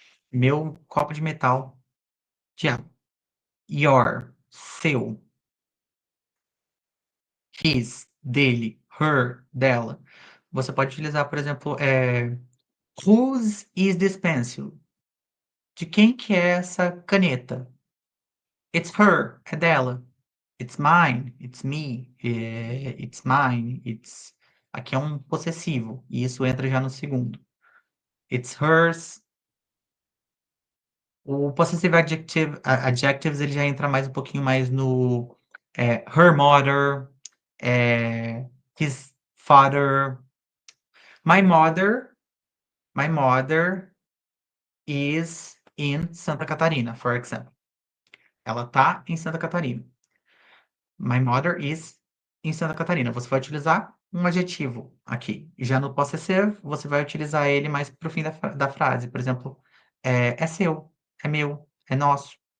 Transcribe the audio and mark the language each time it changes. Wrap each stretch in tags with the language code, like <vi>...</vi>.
<pt>Meu copo de metal de água. Your, seu. His, dele. Her, dela. Você pode utilizar, por exemplo,</pt> <en>whose is this pencil?</en> <pt>De quem que é essa caneta?</pt> <en>It's her,</en> <pt>é dela.</pt> <en>It's mine, it's me, it's mine, it's.</en> <pt>Aqui é um possessivo, e isso entra já no segundo.</pt> <en>It's hers.</en> <pt>O possessive adjectives ele já entra mais um pouquinho mais no her mother, his father.</pt> <en>My mother, my mother is in Santa Catarina, for example.</en> <pt>Ela tá em Santa Catarina.</pt> <en>My mother is</en> <pt>em Santa Catarina. Você vai utilizar um adjetivo aqui. E já no possessive, você vai utilizar ele mais para o fim da frase. Por exemplo, é seu, é meu, é nosso.</pt>